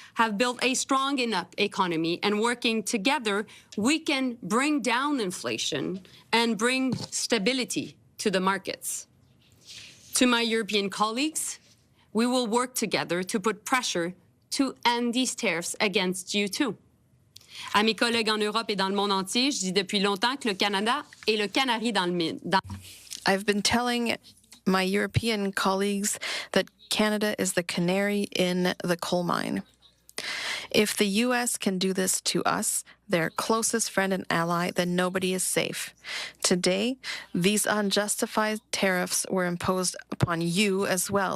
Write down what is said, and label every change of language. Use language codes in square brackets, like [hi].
[en] have built a strong enough economy, and working together, we can bring down inflation and bring stability to the markets. To my European colleagues, we will work together to put pressure to end these tariffs against you too. [fr] À mes collègues en Europe et dans le monde entier, je dis depuis longtemps que le Canada est le canari dans le mine. [en] I've been telling my European colleagues that Canada is the canary in the coal mine. If the U.S. can do this to us, their closest friend and ally, then nobody is safe. Today, these unjustified tariffs were imposed upon you as well.